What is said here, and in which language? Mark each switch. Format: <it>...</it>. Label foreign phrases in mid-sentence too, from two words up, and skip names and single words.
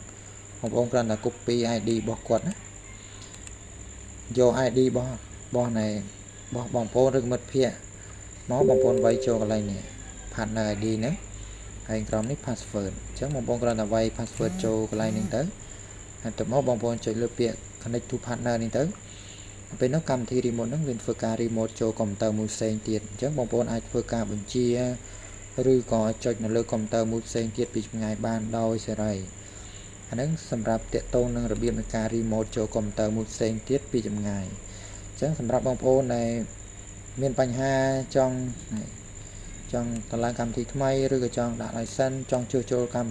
<km>បងប្អូនគ្រាន់តែ</km> <en>copy ID</en> <km>របស់គាត់ណាយក ID របស់បងប្អូនឬមិត្តភ័ក្តិមកបងប្អូនវាយចូលកន្លែងនេះ</km> <en>partner ID</en> <km>ហ្នឹងហើយក្រោមនេះ password អញ្ចឹងបងប្អូនគ្រាន់តែវាយ password ចូលកន្លែងនេះទៅហើយទៅមកបងប្អូនចុចលើពាក្យ</km> <en>connect to partner</en> <km>នេះទៅពេល នោះកម្មវិធី remote ហ្នឹងវាធ្វើការ remote ចូលកុំព្យូទ័រមួយផ្សេងទៀតអញ្ចឹងបងប្អូនអាចធ្វើការបញ្ជាឬក៏ចុចនៅលើកុំព្យូទ័រមួយផ្សេងទៀតពីចម្ងាយបានដោយសេរីអាហ្នឹងសម្រាប់តាក់ទងនឹងរបៀបនៃការ remote ចូលកុំព្យូទ័រមួយផ្សេងទៀតពីចម្ងាយអញ្ចឹងសម្រាប់បងប្អូនដែលមានបញ្ហាចង់តម្លើងកម្មវិធីថ្មីឬក៏ចង់ដាក់ license ចង់ជួសជុលកម្មវិ</km>